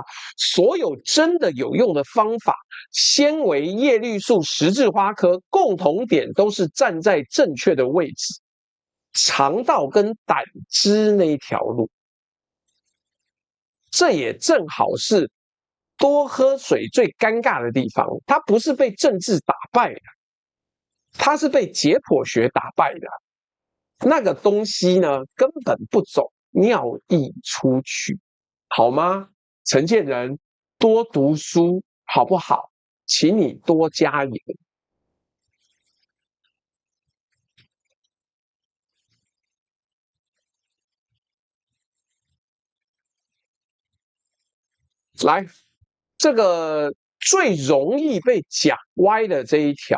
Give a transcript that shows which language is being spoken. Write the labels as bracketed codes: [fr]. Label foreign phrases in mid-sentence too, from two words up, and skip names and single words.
[zh] 所有真的有用的方法，纖維、葉綠素、十字花科，共同點都是站在正確的位置，腸道跟膽汁那一條路。這也正好是多喝水最尷尬的地方，它不是被政治打敗的，它是被解剖學打敗的。那個東西呢，根本不走尿液出去，好嗎？陳建仁，多讀書好不好？請你多加油。來，這個最容易被講歪的這一條。